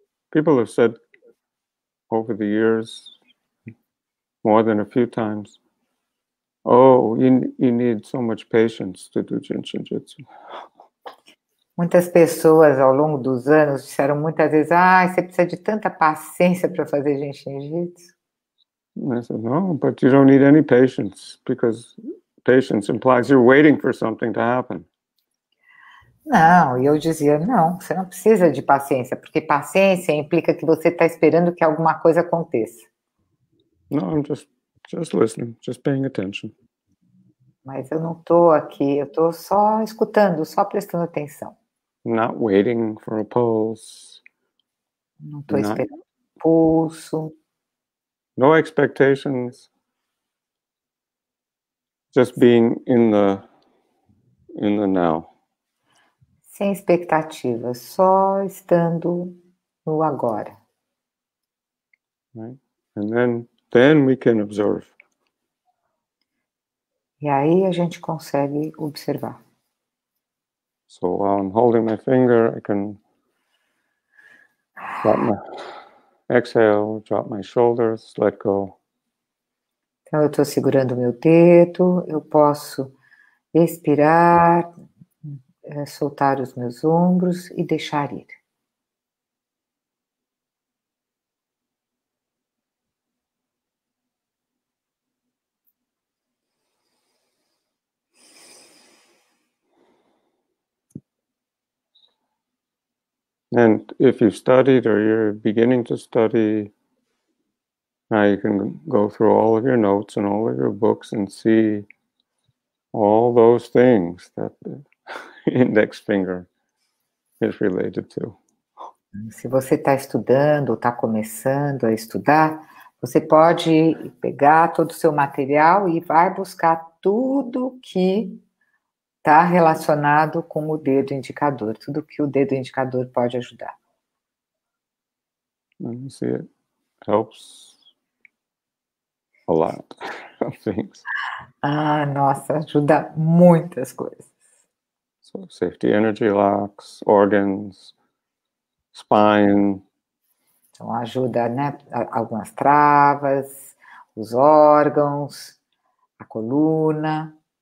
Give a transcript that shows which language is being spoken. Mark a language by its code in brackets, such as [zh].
[en] People have said over the years, more than a few times, oh, you need so much patience to do Jinshin Jitsu. [pt] Muitas pessoas ao longo dos anos disseram muitas vezes, você precisa de tanta paciência para fazer Jinshin Jitsu. [en] And I said, no, but you don't need any patience, because patience implies you're waiting for something to happen. [pt] Não, e eu dizia, não, você não precisa de paciência, porque paciência implica que você está esperando que alguma coisa aconteça. [en] No, I'm just listening, just paying attention. [pt] Mas eu não estou aqui, eu estou só escutando, só prestando atenção. [en] Not waiting for a pulse. [pt] Não estou esperando pulso. [en] No expectations. Just being in the now. [pt] Sem expectativas, só estando no agora. [en] Right? And then we can observe. [pt] E aí a gente consegue observar. [en] So while I'm holding my finger, I can exhale, drop my shoulders, let go. [pt] Então eu estou segurando o meu dedo, eu posso expirar, soltar os meus ombros e deixar ir. [en] And if you've studied or you're beginning to study, now you can go through all of your notes and all of your books and see all those things that the index finger is related to. [pt] Se você está estudando ou está começando a estudar, você pode pegar todo o seu material e vai buscar tudo que está relacionado com o dedo indicador, tudo que o dedo indicador pode ajudar. [en] And you see, it helps a lot of things. [pt] Nossa, ajuda muitas coisas. [en] So safety energy locks, organs, spine. [pt] Então ajuda, né, algumas travas, os órgãos, a coluna,